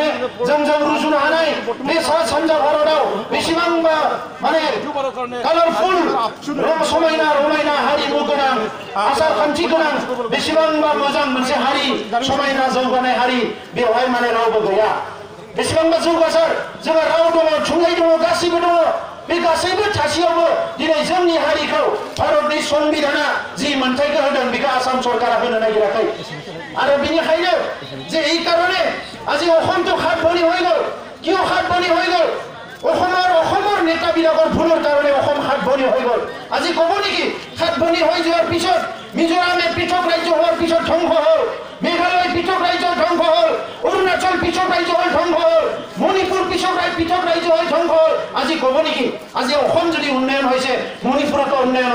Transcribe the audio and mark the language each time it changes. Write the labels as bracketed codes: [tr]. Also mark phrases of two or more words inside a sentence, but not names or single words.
[brx] जोंजों रुजुनो हानाय बे सा सानजा भारताव बेसेबांबा माने कालारफुल समायना रमायना हारिमु गोनां आसार खान्थि गोनां बेसेबांबा मोजां मोनसे हारि समायना जौगानाय हारि बेवहाय माने रावबो गैया बेसेबांबा जौगासार जोंहा राव दङ थुनलाइ दङ गासैबो दङ बे गासैबो थासेयावबो दिनै जोंनि हारिखौ भारतनि संबिधाना जि मोनथायखौ होदों बेखौ आसाम सरकारा होनो नागिराखै आरो बेनिखायनो [as] যে এই কারণে আজি অসমটো খাট বনি হৈ গ'ল কিয় খাট বনি হৈ গ'ল অসমৰ নেতাবিলাকৰ ভুলৰ কাৰণে অসম খাট বনি হৈ গ'ল আজি ক'ব নেকি খাট বনি হৈ যোৱাৰ পিছত মিজোৰামে পৃথক ৰাজ্য হোৱাৰ পিছত ধ্বংস হ'ল মেঘালয় পৃথক ৰাজ্য ধ্বংস হ'ল অৰুণাচল পৃথক ৰাজ্য হৈ ধ্বংস হ'ল মণিপুৰ পৃথক ৰাজ্য হৈ ধ্বংস হ'ল আজি ক'ব নেকি আজি অসম যদি উন্নয়ন হৈছে মণিপুৰতো উন্নয়ন